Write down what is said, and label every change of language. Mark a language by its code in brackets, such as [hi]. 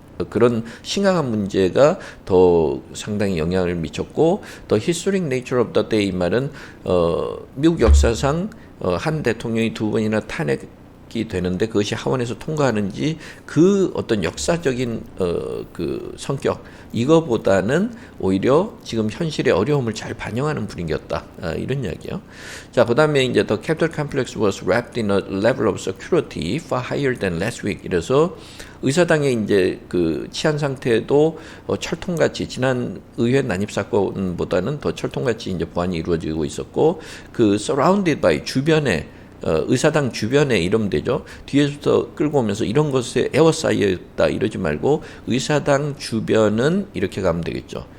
[ko] 그런 심각한 문제가 더 상당히 영향을 미쳤고, The historic nature of the day 이 말은 미국 역사상 한 대통령이 두 번이나 탄핵이 되는데 그것이 하원에서 통과하는지 그 어떤 역사적인 그 성격 이거보다는 오히려 지금 현실의 어려움을 잘 반영하는 분위기였다, 이런 이야기요. [en] 자, 그다음에 이제 the Capitol complex was wrapped in a level of security far higher than last week. [ko] 이래서 의사당의 이제 그 치안 상태도 철통같이 지난 의회 난입 사건보다는 더 철통같이 이제 보안이 이루어지고 있었고, 그 surrounded by 주변에 의사당 주변에 이러면 되죠. 뒤에서 끌고 오면서 이런 것에 에워싸여있다 이러지 말고 의사당 주변은 이렇게 가면 되겠죠.